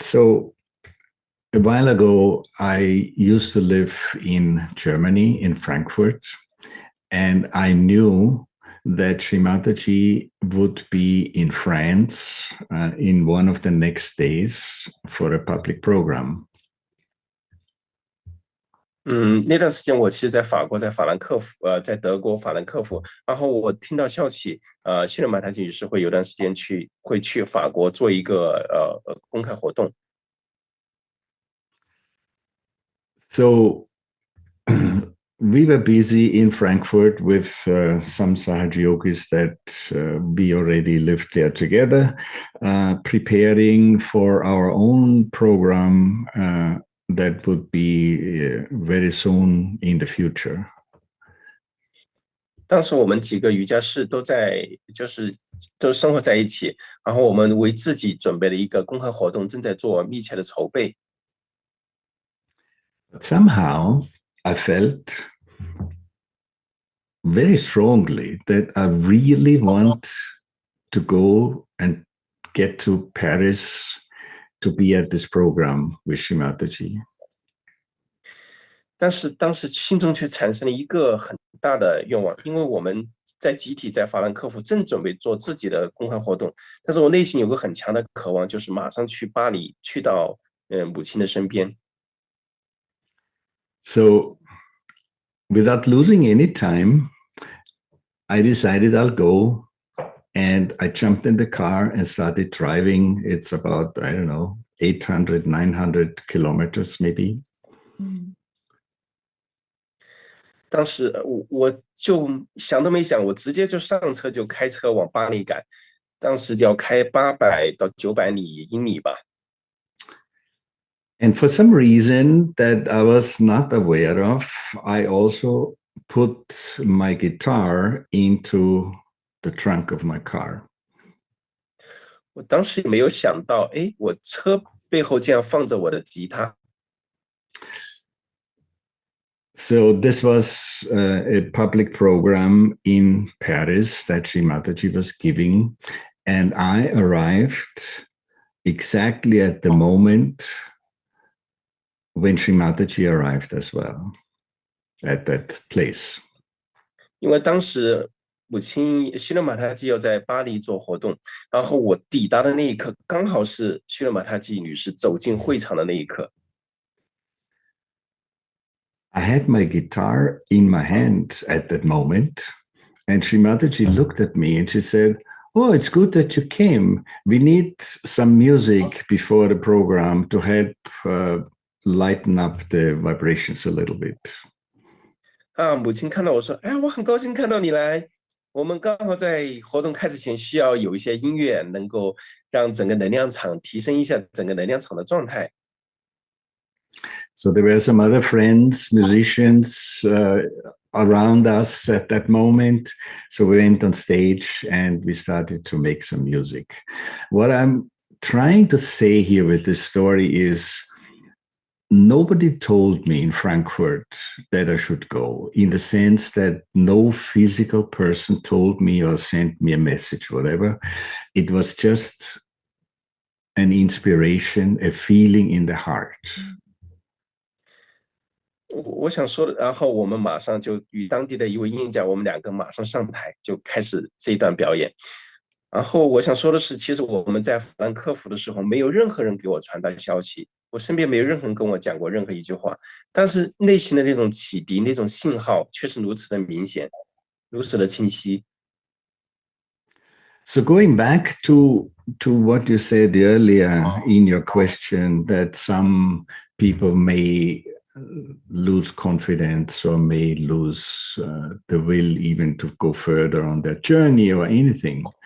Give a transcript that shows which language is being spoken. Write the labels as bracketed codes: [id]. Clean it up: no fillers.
[en] So a while ago, I used to live in Germany, in Frankfurt, and I knew that Shri Mataji would be in France in one of the next days for a public program. [zh] 那段时间我其实在法国，在法兰克福，在德国法兰克福，然后我听到消息，希勒马塔基女士会有段时间会去法国做一个公开活动。 [en] So we were busy in Frankfurt with some Sahaja yogis that we already lived there together, preparing for our own program that would be very soon in the future. [zh] 当时我们几个瑜伽士都生活在一起，然后我们为自己准备了一个公开活动，正在做密切的筹备。 [en] But somehow I felt very strongly that I really want to go and get to Paris to be at this program with Shri Mataji. [zh] 但是当时心中却产生了一个很大的愿望，因为我们集体在法兰克福正准备做自己的公开活动，但是我内心有个很强的渴望，就是马上去巴黎，去到母亲的身边。 [en] So without losing any time, I decided I'll go, and I jumped in the car and started driving. It's about, I don't know, 800, 900 kilometers maybe. [zh] 当时我就想都没想，我直接就上车就开车往巴黎赶，当时要开800到900英里吧。 [en] And for some reason that I was not aware of, I also put my guitar into the trunk of my car. [zh] 我当时也没有想到，我车背后竟然放着我的吉他。 [en] So this was a public program in Paris that Shri Mataji was giving, and I arrived exactly at the moment when Shri Mataji arrived as well at that place. [zh] 因为当时母亲希勒马塔基要在巴黎做活动，然后我抵达的那一刻，刚好是希勒马塔基女士走进会场的那一刻。 [en] I had my guitar in my hand at that moment, and Shri Mataji looked at me and she said, Oh, it's good that you came. We need some music before the program to help lighten up the vibrations a little bit. [zh] 母亲看到我说，哎，我很高兴看到你来。我们刚好在活动开始前需要有一些音乐，能够让整个能量场提升一下整个能量场的状态。 [en] So there were some other friends, musicians around us at that moment. So we went on stage and we started to make some music. What I'm trying to say here with this story is nobody told me in Frankfurt that I should go, in the sense that no physical person told me or sent me a message, whatever. It was just an inspiration, a feeling in the heart. [zh] 我想说的，然后我们马上就与当地的一位音乐家，我们两个马上上台就开始这一段表演。然后我想说的是，其实我们在法兰克福的时候，没有任何人给我传达消息，我身边没有任何人跟我讲过任何一句话，但是内心的那种启迪、那种信号却是如此的明显，如此的清晰。 [en] So going back to what you said earlier in your question, that some people may lose confidence or may lose the will even to go further on their journey or anything.